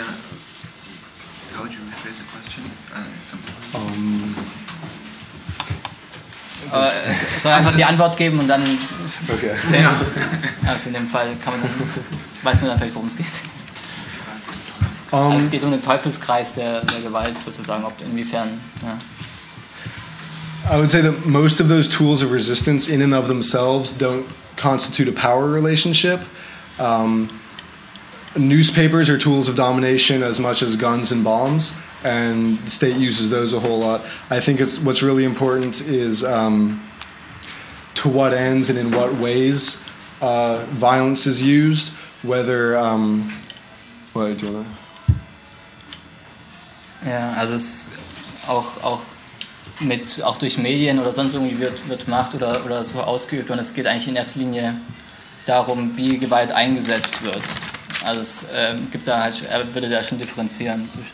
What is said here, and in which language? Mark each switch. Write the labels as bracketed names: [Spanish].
[German] Yeah. Soll einfach die Antwort geben und dann. Okay. Ja. Also in dem Fall kann man dann, weiß man dann vielleicht, worum es geht. Also es geht um den Teufelskreis der Gewalt sozusagen, ob inwiefern. Ja. [English] I would say that most of those tools of resistance in and of themselves don't constitute a power relationship. Newspapers are tools of domination as much as guns and bombs, and the state uses those a whole lot. I think it's what's really important is to what ends and in what ways violence is used. Whether what do you want? [German] Yeah, also es auch mit auch durch Medien oder sonst irgendwie wird Macht oder so ausgeübt, und es geht eigentlich in erster Linie darum, wie Gewalt eingesetzt wird. Also es gibt da halt, er würde da schon differenzieren.